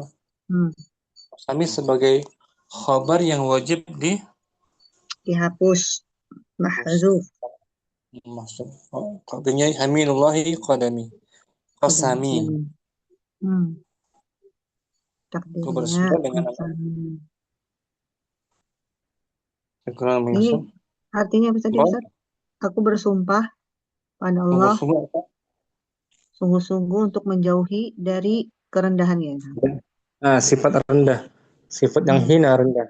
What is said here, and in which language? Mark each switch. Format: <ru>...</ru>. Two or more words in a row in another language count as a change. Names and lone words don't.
<id>Qasami sebagai khabar yang wajib dihapus, mahzuf. Masuk. Takdirnya</id> <ar>yaminullahi qadami.</ar> <id>Qasami. Takdirnya qasami. Ini artinya bisa Ustaz? Aku bersumpah pada Allah sungguh-sungguh untuk menjauhi dari kerendahannya. Sifat rendah, sifat yang hina rendah.</id>